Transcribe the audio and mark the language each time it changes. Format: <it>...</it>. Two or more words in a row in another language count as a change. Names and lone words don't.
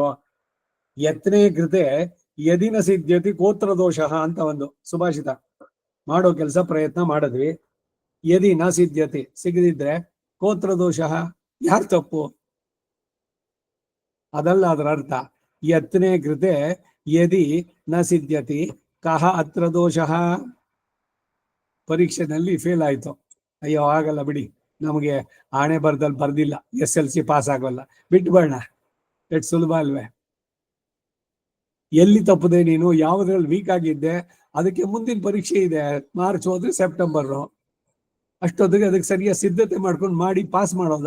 <sa>ಯತ್ನೇ ಕೃತೆ ಯದಿನ ಸಿದ್ಧತಿ ಗೋತ್ರ ದೋಷ</sa> <kn>ಅಂತ ಒಂದು ಸುಭಾಷಿತ. ಮಾಡೋ ಕೆಲಸ ಪ್ರಯತ್ನ ಮಾಡಿದ್ವಿ,</kn> <sa>ಯದಿ ನ ಸಿದ್ಧತಿ</sa> <kn>ಸಿಗದಿದ್ರೆ ಗೋತ್ರ ದೋಷ, ಯಾರು ತಪ್ಪು? ಅದಲ್ಲ ಅದರ ಅರ್ಥ.</kn> <sa>ಯತ್ನೇ ಕೃತೆ ಯದಿ ನ ಸಿದ್ಧತಿ ಕಹ ಅತ್ರ ದೋಷ.</sa> <kn>ಪರೀಕ್ಷೆನಲ್ಲಿ ಫೇಲ್ ಆಯ್ತು, ಅಯ್ಯೋ ಆಗಲ್ಲ ಬಿಡಿ, ನಮಗೆ ಆಣೆ ಬರ್ದಲ್ಲಿ ಬರ್ದಿಲ್ಲ, SLC ಪಾಸ್ ಆಗೋಲ್ಲ, ಬಿಟ್ಬೇಡ, ಎಷ್ಟು ಸುಲಭ ಅಲ್ವೇ? ಎಲ್ಲಿ ತಪ್ಪದೆ ನೀನು? ಯಾವುದ್ರಲ್ಲಿ ವೀಕ್ ಆಗಿದ್ದೆ? ಅದಕ್ಕೆ ಮುಂದಿನ ಪರೀಕ್ಷೆ ಇದೆ, ಮಾರ್ಚ್ ಹೋದ್ರೆ ಸೆಪ್ಟೆಂಬರ್, ಅಷ್ಟೊತ್ತಿಗೆ ಅದಕ್ಕೆ ಸರಿಯಾಗಿ ಸಿದ್ಧತೆ ಮಾಡ್ಕೊಂಡು ಮಾಡಿ ಪಾಸ್ ಮಾಡೋದು.</kn>